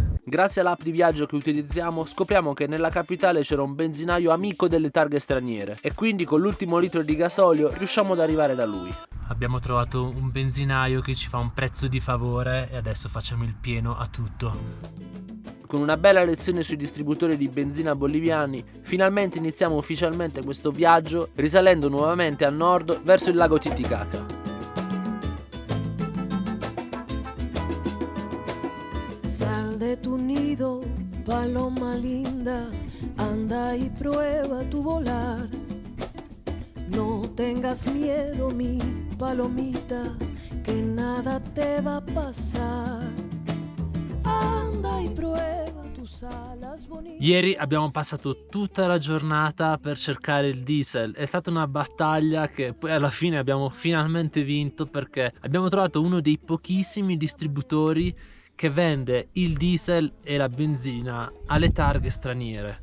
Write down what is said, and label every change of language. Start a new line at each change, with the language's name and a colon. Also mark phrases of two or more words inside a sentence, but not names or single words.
Italian: Grazie all'app di viaggio che utilizziamo scopriamo che nella capitale c'era un benzinaio amico delle targhe straniere e quindi con l'ultimo litro di gasolio riusciamo ad arrivare da lui. Abbiamo trovato un benzinaio che ci fa un prezzo di favore e adesso facciamo il pieno a tutto. Con una bella lezione sui distributori di benzina boliviani, finalmente iniziamo ufficialmente questo viaggio risalendo nuovamente a nord verso il lago Titicaca.
Spanish: Sal de tu nido, paloma linda, anda y prueba tu volar. No tengas miedo, mi palomita, que nada te va a pasar. Anda y prueba tus alas bonitas.
Italian: Ieri abbiamo passato tutta la giornata per cercare il diesel. È stata una battaglia che poi alla fine abbiamo finalmente vinto perché abbiamo trovato uno dei pochissimi distributori che vende il diesel e la benzina alle targhe straniere.